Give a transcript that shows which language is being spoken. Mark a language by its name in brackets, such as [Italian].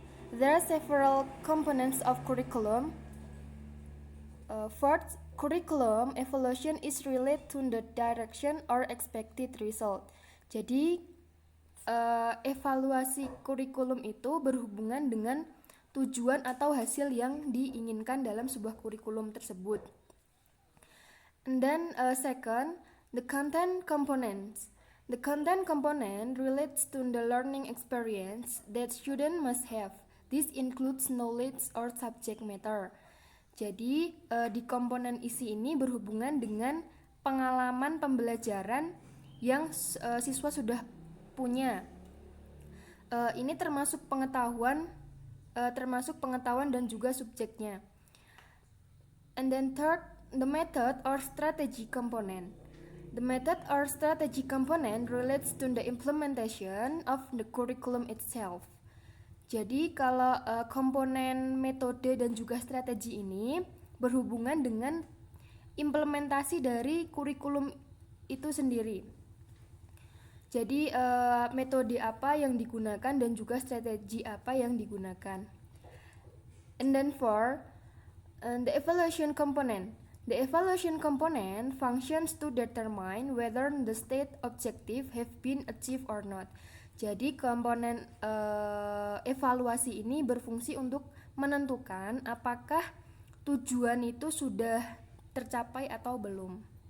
[English] There are several components of curriculum. First, curriculum evaluation is related to the direction or expected result. [Indonesian] Jadi, evaluasi kurikulum itu berhubungan dengan tujuan atau hasil yang diinginkan dalam sebuah kurikulum tersebut. [English] And then second, the content components. The content component relates to the learning experience that student must have. This includes knowledge or subject matter. [Indonesian] Jadi, di komponen isi ini berhubungan dengan pengalaman pembelajaran yang siswa sudah punya. Ini termasuk pengetahuan dan juga subjeknya. [English] And then third, the method or strategy component. The method or strategy component relates to the implementation of the curriculum itself. [Indonesian] Jadi kalau komponen metode dan juga strategi ini berhubungan dengan implementasi dari kurikulum itu sendiri. Jadi metode apa yang digunakan dan juga strategi apa yang digunakan. [English] And then for the evaluation component. The evaluation component functions to determine whether the state objective have been achieved or not. [Indonesian] Jadi komponen evaluasi ini berfungsi untuk menentukan apakah tujuan itu sudah tercapai atau belum.